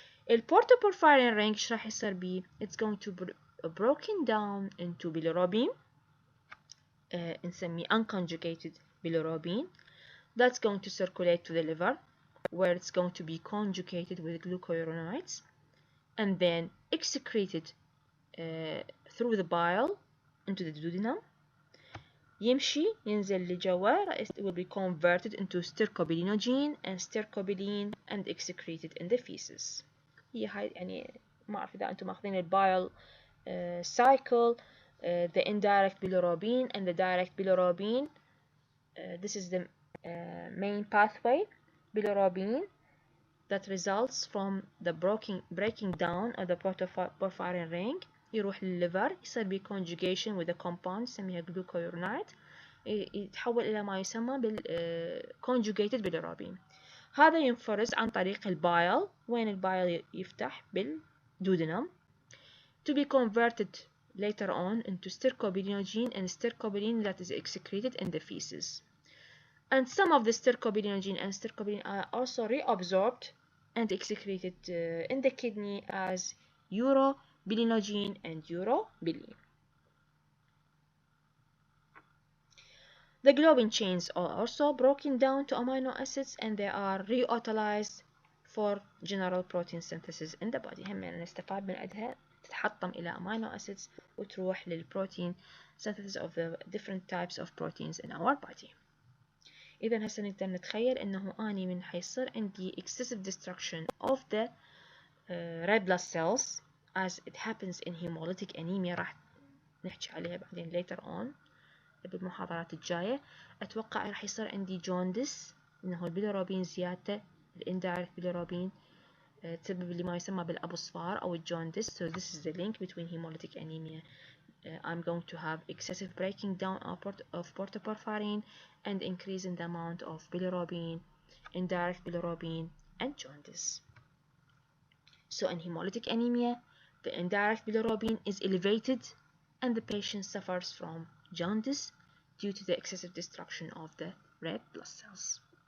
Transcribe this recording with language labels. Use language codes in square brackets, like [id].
[en] البورتوبورفارين ring [ar] ايش راح يصير بيه؟ [en] It's going to be broken down into bilirubin [ar] نسميه [en] unconjugated bilirubin that's going to circulate to the liver where it's going to be conjugated with glucuronides and then excreted through the bile into the duodenum. [ar] يمشي ينزل لجوا, [en] it will be converted into stercobilinogen and stercobilin and excreted in the feces. [ar] هي هاي يعني ما أعرف إذا أنتم ماخذين البايل cycle, [en] the indirect bilirubin and the direct bilirubin. This is the main pathway bilirubin that results from the breaking down of the porphyrin ring. [ar] يروح للليفر يصير بيه [en] conjugation with a compound [ar] نسميها glucuronide يتحول إلى ما يسمى conjugated bilirubin. هذا ينفرز عن طريق البايل وين البايل يفتح بالدودنم [en] to be converted later on into stercobilinogen and stercobilin that is excreted in the feces. And some of the stercobilinogen and stercobilin are also reabsorbed and excreted in the kidney as urobilinogen and urobilin. The globin chains are also broken down to amino acids and they are reutilized for general protein synthesis in the body. [ar] هم نستفاد من عندها تتحطم إلى amino acids وتروح للبروتين [en] synthesis of the different types of proteins in our body. [ar] إذا هسه نقدر نتخيل إنه أني من حيصير عندي [en] excessive destruction of the red blood cells as it happens in hemolytic anemia [ar] راح نحكي عليها بعدين [en] later on [ar] بالمحاضرات الجاية. أتوقع راح يصير عندي جوندس إنه البيليروبين زيادته الإندايركت بيليروبين تسبب لما يسمى بالأبوصفار أو الجوندس. [en] So this is the link between hemolytic anemia. I'm going to have excessive breaking down of portoporphyrin and increase in the amount of bilirubin, indirect bilirubin, and jaundice. So in hemolytic anemia, the indirect bilirubin is elevated and the patient suffers from jaundice due to the excessive destruction of the red blood cells.